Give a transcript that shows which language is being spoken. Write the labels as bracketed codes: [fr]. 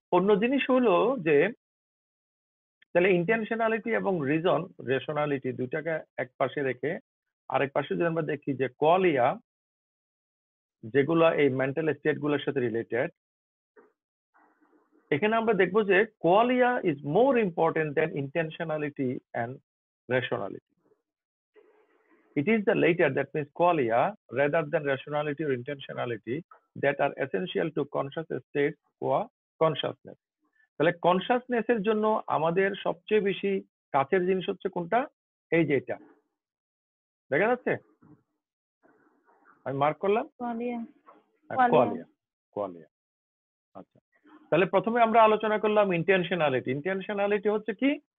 [bn] অন্য জিনিস হলো যে তাহলে ইন্টেনশনালিটি এবং রিজন, রেশনালিটি দুটাকে এক পাশে রেখে আরেক পাশে যদি আমরা দেখি যে কোয়ালিয়া, যেগুলো এই মেন্টাল স্টেট গুলোর সাথে রিলেটেড, এখানে আমরা দেখবো যে [en] Qualia is more important than intentionality and rationality. It is the later, that means qualia, rather than rationality or intentionality, that are essential to conscious state or consciousness. [bn] তাহলে কনসাসনেস এর জন্য আমাদের সবচেয়ে বেশি কাছের জিনিস হচ্ছে কোনটা? এই যে এটা দেখা যাচ্ছে, আমি মার্ক করলাম, কোয়ালিয়া। কোয়ালিয়া, কোয়ালিয়া। আচ্ছা, তাহলে প্রথমে আমরা আলোচনা করলাম ইন্টেনশনালিটি। ইন্টেনশনালিটি হচ্ছে কি?